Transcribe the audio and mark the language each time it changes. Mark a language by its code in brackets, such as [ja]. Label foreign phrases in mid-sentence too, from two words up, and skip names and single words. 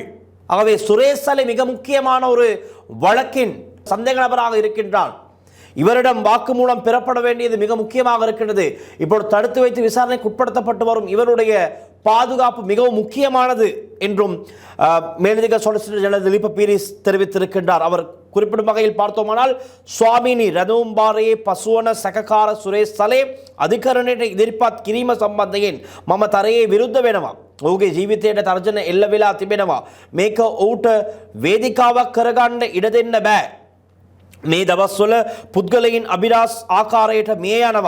[ta] ஆகவே சுரேஷ் சலே மிக முக்கியமான ஒரு வழக்கின் சந்தேக நபராக இருக்கின்றார். இவரிடம் வாக்குமூலம் பெறப்பட வேண்டியது மிக முக்கியமாக இருக்கின்றது. இப்போது தடுத்து வைத்து விசாரணைக்கு உட்படுத்தப்பட்டு வரும் இவருடைய பாதுகாப்பு மிகவும் முக்கியமானது என்றும் மேலதிக சொலிசிட்டர் ஜெனரல் திலீப பீரிஸ் தெரிவித்திருக்கின்றார். அவர் குறிப்பிடும் வகையில் பார்த்தோமானால், [si] ස්වාමීනි රැඳවුම්බාරයේ පසුවන සැකකාර සුරේෂ් සලේ අධිකරණයට ඉදිරිපත් කිරීම සම්බන්ධයෙන් මම තරයේ විරුද්ධ වෙනවා. ඔහුගේ ජීවිතයට තර්ජන එල්ල වෙලා තිබෙනවා. මේක ඔහුට වේදිකාවක් කරගන්න ඉඩ දෙන්න බෑ. මේ දවස්වල පුද්ගලයන් අභිරහස් ආකාරයට මිය යනවා.